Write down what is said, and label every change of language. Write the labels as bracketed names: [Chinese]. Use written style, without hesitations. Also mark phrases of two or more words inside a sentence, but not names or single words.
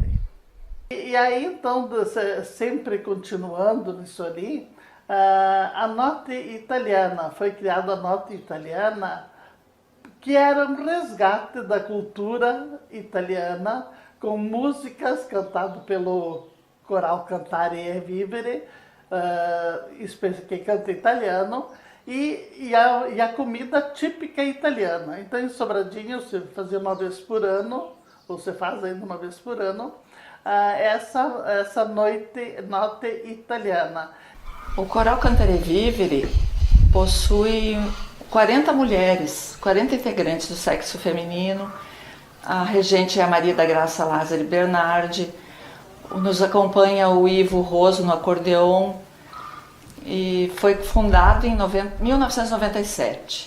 [Portuguese] E aí, então, sempre continuando nisso ali, a Notte Italiana, foi criada a Notte Italiana, que era um resgate da cultura italiana, com músicas cantadas pelo coral Cantare e Vivere, que canta italiano, e a comida típica italiana. Então, em Sobradinho, você fazia uma vez por ano, ou você faz ainda uma vez por ano, essa notte italiana. O Coral Cantare e Vivere possui 40 mulheres, 40 integrantes do sexo feminino. A regente é a Maria da Graça Lázari Bernardi. Nos acompanha o Ivo Roso no acordeon. E foi fundado em 1997.